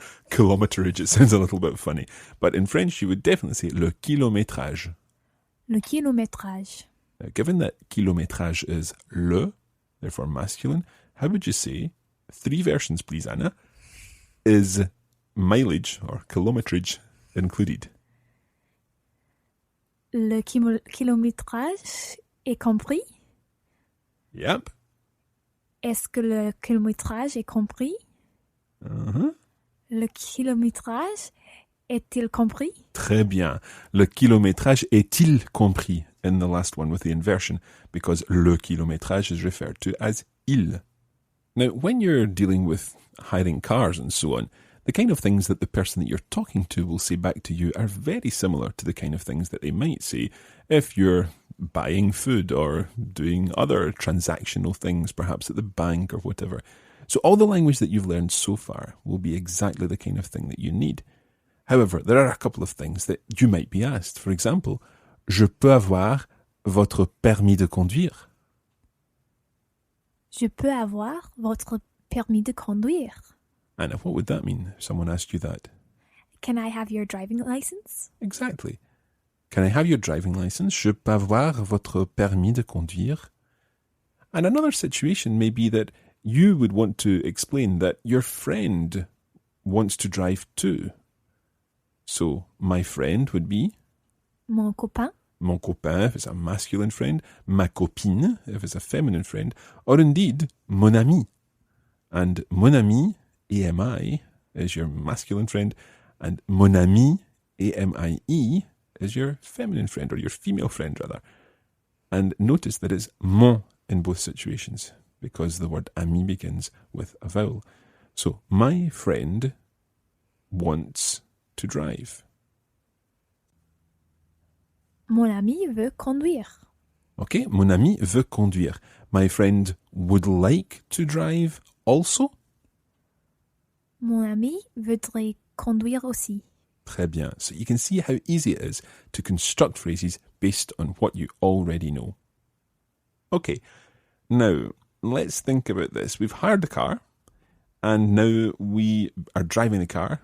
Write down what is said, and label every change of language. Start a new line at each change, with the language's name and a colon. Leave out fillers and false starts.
English: Kilometerage, it sounds a little bit funny. But in French, you would definitely say
French: le kilométrage. Le kilométrage.
English: Now, given that kilométrage is le, therefore masculine, how would you say, three versions please, Anna, is mileage or kilometerage included?
French: Le kilométrage est compris?
English: Yep.
French: Est-ce que le kilométrage est compris? Uh-huh. Le kilométrage est-il compris? Très bien. Le kilométrage est-il compris
English: in the last one with the inversion because
French: le kilométrage
English: is referred to as il. Now, when you're dealing with hiring cars and so on, the kind of things that the person that you're talking to will say back to you are very similar to the kind of things that they might say if you're buying food or doing other transactional things, perhaps at the bank or whatever. So all the language that you've learned so far will be exactly the kind of thing that you need. However, there are a couple of things that you might be asked. For example,
French: je peux avoir votre permis de conduire? Je peux avoir votre permis de conduire?
English: Anna, what would that mean if someone asked you that? Can I have your driving license? Exactly. Can I have your driving license?
French: Je peux avoir votre permis de conduire?
English: And another situation may be that you would want to explain that your friend wants to drive too. So, my friend would be?
French: Mon copain. Mon copain,
English: if it's a masculine friend.
French: Ma copine,
English: if it's a feminine friend. Or indeed,
French: mon ami.
English: And mon ami, AMI, is your masculine friend. And
French: mon ami,
English: AMIE, is your feminine friend, or your female friend, rather. And notice that it's mon in both situations, because the word ami begins with a vowel. So, my friend wants to drive.
French: Mon ami veut conduire. Okay, mon ami veut conduire.
English: My friend would like to drive also.
French: Mon ami voudrait conduire aussi. Très bien.
English: So you can see how easy it is to construct phrases based on what you already know. Okay, now let's think about this. We've hired the car, and now we are driving the car.